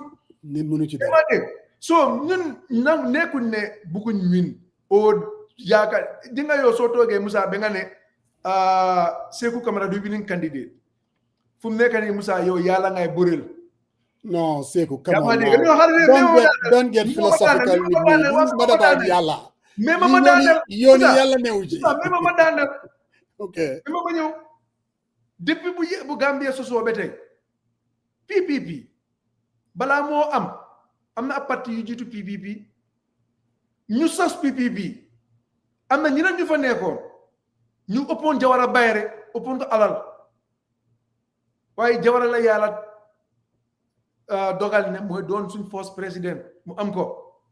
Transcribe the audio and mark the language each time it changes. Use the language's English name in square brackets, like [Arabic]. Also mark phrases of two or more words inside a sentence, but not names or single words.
[Wolof] nit mënu ci dara so ñun nag nekkuñ ne bugguñ win o yaakaar di nga yow soo toogee Moussa ba nga ne Saikou Camara du [English] winning candidate [Wolof] fu mu nekk nii Moussa yow yàlla ngay bëreel. [English] No, Saikou, come on now. Don't get philosophical with me. This is not about yàlla. [Wolof] Mais ma daaneel yooni yàlla newu ci. mais ma daaneel. Ok. mais ma ñëw depuis bu Gambia sosoo ba tey PPP balaa moo am na ab parti yu jiitu PPP ñu sos PPP am na ñeneen ñu fa nekkoon ñu ëppoon Jawara Bayre ëppoon ko alal waaye Jawara la yàlla dogal ne mooy doon suñ first président mu am ko